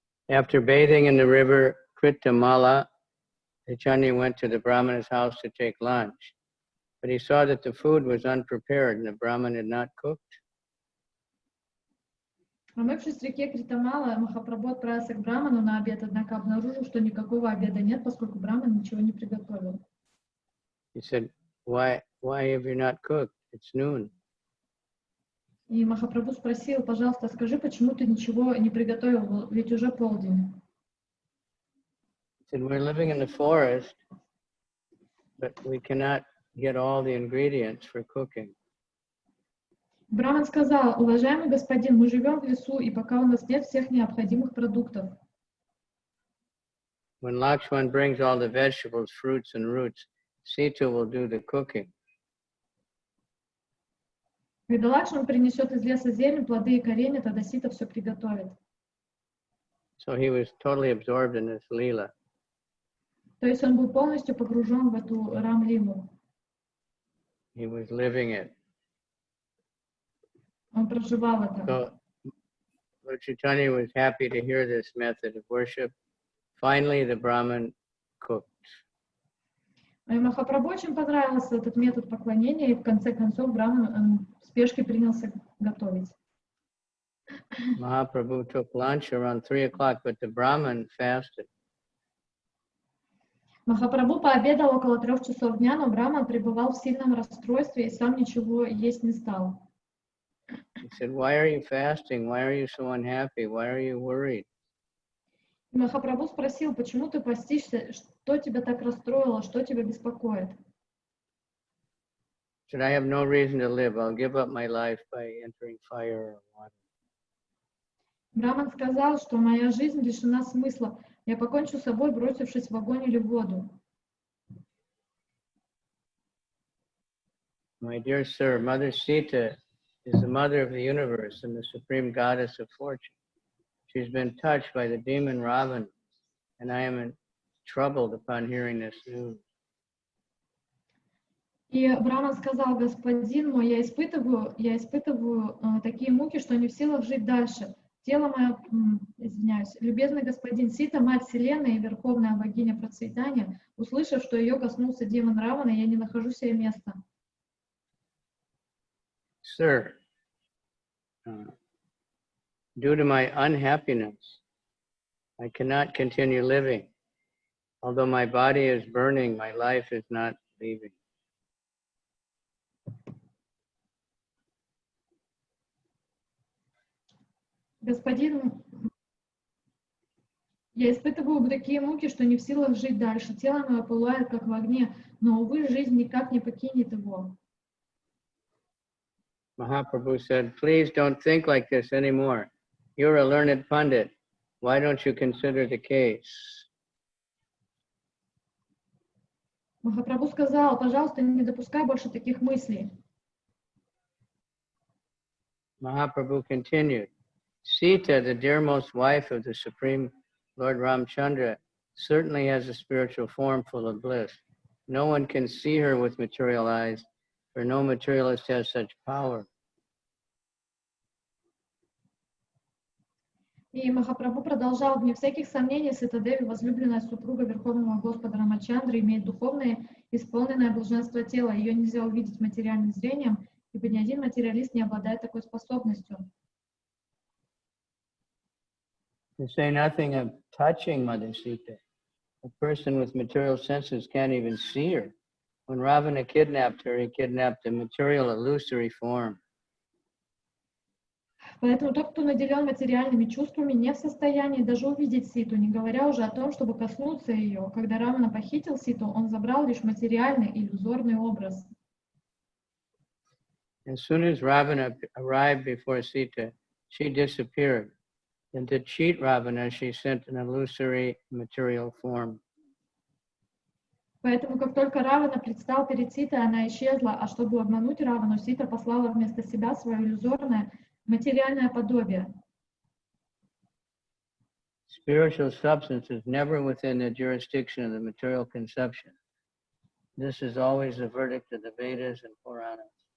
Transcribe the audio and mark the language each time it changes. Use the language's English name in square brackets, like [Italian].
[English] After bathing in the river Caritamrita, Chaitanya went to the Brahmana's house to take lunch, but he saw that the food was unprepared and the Brahman had not cooked. [Russian] Омывшись в реке Критамала, Махапрабху отправился к Браману на обед, однако обнаружил, что никакого обеда нет, поскольку Браман ничего не приготовил. [English] He said, why have you not cooked? It's noon. [Russian] И Махапрабху спросил, пожалуйста, скажи, почему ты ничего не приготовил, ведь уже полдень. [English] He said, we're living in the forest, but we cannot get all the ingredients for cooking. [Russian] Браман сказал, уважаемый господин, мы живем в лесу, и пока у нас нет всех необходимых продуктов. [English] When Lakshman brings all the vegetables, fruits, and roots, Sita will do the cooking. [Russian] Когда Лакшман принесет из леса зелень, плоды и коренья, тогда Сита все приготовит. [English] So he was totally absorbed in this lila. [Russian] То есть он был полностью погружен в эту Рам-лилу. [English] He was living it. [Russian] Он проживал это. [English] So Lord Caitanya was happy to hear this method of worship. Finally, the Brahman cooked. [Russian] И Махапрабху очень понравился этот метод поклонения, и в конце концов Браман в спешке принялся готовить. [English] Mahaprabhu took lunch around 3 o'clock, but the Brahman fasted. [Russian] Махапрабху пообедал около 3 часов дня, но Браман пребывал в сильном расстройстве и сам ничего есть не стал. [English] He said, why are you fasting? Why are you so unhappy? Why are you worried? [Russian] Махапрабху спросил, почему ты постишься, что тебя так расстроило, что тебя беспокоит? [English] He said, I have no reason to live. I'll give up my life by entering fire or water. [Russian] Браман сказал, что моя жизнь лишена смысла. Я покончу с собой, бросившись в огонь или в воду. [English] My dear sir, Mother Sita is the mother of the universe and the supreme goddess of fortune. She's been touched by the demon Ravana, and I am troubled upon hearing this news. [Russian] И Браман сказал, господин мой, я испытываю такие муки, что не в силах жить дальше. Тело мое, извиняюсь, любезный господин Сита, мать Вселенной и верховная богиня процветания, услышав, что ее коснулся демон Равана, я не нахожу себе места. [English] Sir, due to my unhappiness, I cannot continue living. Although my body is burning, my life is not leaving. [Russian] Господин, я испытываю такие муки, что не в силах жить дальше. Тело мое пылает, как в огне, но, увы, жизнь никак не покинет его. [English] Mahaprabhu said, please don't think like this anymore. You're a learned pundit. Why don't you consider the case? [Russian] Махапрабху сказал, пожалуйста, не допускай больше таких мыслей. [English] Mahaprabhu continued, Sita, the dearmost wife of the Supreme Lord Ramchandra, certainly has a spiritual form full of bliss. No one can see her with material eyes, for no materialist has such power. [Russian] И Махапрабху продолжал, вне всяких сомнений, Ситадеви, возлюбленная супруга Верховного Господа Рамачандры, имеет духовное, исполненное блаженство тела. Ее нельзя увидеть материальным зрением, ибо ни один материалист не обладает такой способностью. [English] To say nothing of touching Mother Sita, a person with material senses can't even see her. When Ravana kidnapped her, he kidnapped a material illusory form. [Russian] Поэтому тот, кто наделен материальными чувствами, не в состоянии даже увидеть Ситу, не говоря уже о том, чтобы коснуться ее. Когда Рамана похитил Ситу, он забрал лишь материальный, иллюзорный образ. [English] As soon as Ravana arrived before Sita, she disappeared. And to cheat Ravana, she sent an illusory material form. Поэтому, как только Равана предстал перед Ситой, она исчезла, а чтобы обмануть Равану, Сита послала вместо себя свое иллюзорное материальное подобие. Spiritual substance is never within the jurisdiction of the material conception. This is always the verdict of the Vedas and Puranas.